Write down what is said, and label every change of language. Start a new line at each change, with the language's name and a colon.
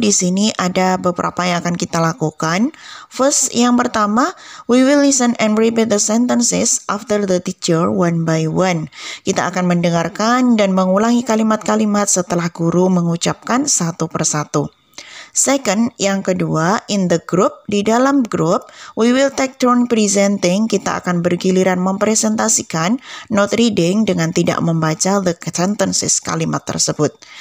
Indonesian: Di sini ada beberapa yang akan kita lakukan.
English: First,
Indonesian: yang pertama,
English: we will listen and repeat the sentences after the teacher one by one.
Indonesian: Kita akan mendengarkan dan mengulangi kalimat-kalimat setelah guru mengucapkan satu persatu.
English: Second,
Indonesian: yang kedua,
English: in the group,
Indonesian: di dalam grup,
English: we will take turn presenting,
Indonesian: kita akan bergiliran mempresentasikan,
English: not reading,
Indonesian: dengan tidak membaca
English: the sentences,
Indonesian: kalimat tersebut.